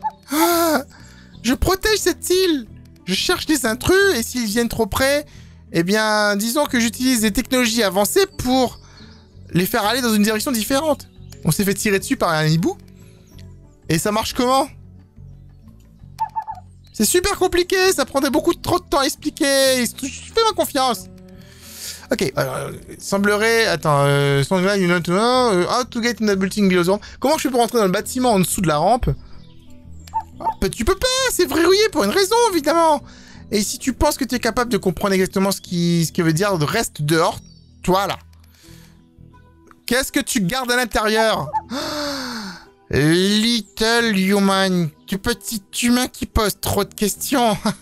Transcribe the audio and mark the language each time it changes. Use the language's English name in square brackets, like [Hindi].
[French] Ah, je protège cette île. Je cherche des intrus et s'ils viennent trop près, eh bien, disons que j'utilise des technologies avancées pour les faire aller dans une direction différente. On s'est fait tirer dessus par un hibou. Et ça marche comment? C'est super compliqué, ça prendrait trop de temps à expliquer. Fais-moi confiance. Ok, semblerait... [English] Attends, how to get in the building below the ramp. [French] Comment je fais pour rentrer dans le bâtiment en dessous de la rampe? Tu peux pas, c'est verrouillé pour une raison, évidemment. Et si tu penses que tu es capable de comprendre exactement ce qui veut dire reste dehors, toi là. Qu'est-ce que tu gardes à l'intérieur? [English] Little human, [French] du petit humain qui pose trop de questions.